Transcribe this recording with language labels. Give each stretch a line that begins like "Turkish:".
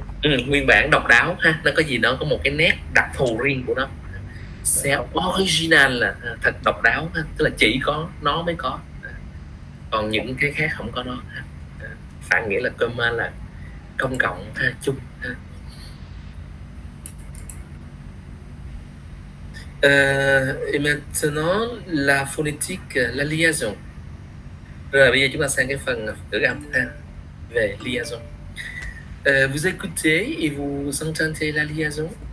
Vietnamese: Nguyên bản độc đáo ha, nó có gì đó có một cái nét đặc thù riêng của nó.
French: C'est original
Vietnamese: là thật độc đáo ha, tức là chỉ có nó mới có, còn những cái khác không có nó ha. Phản nghĩa là commun là công cộng ha, chung ha.
French: Et maintenant la phonétique, la liaison.
Vietnamese: Rồi bây giờ chúng ta sang cái phần ngữ âm ha, về liaison.
French: Vous écoutez et vous entendez la liaison.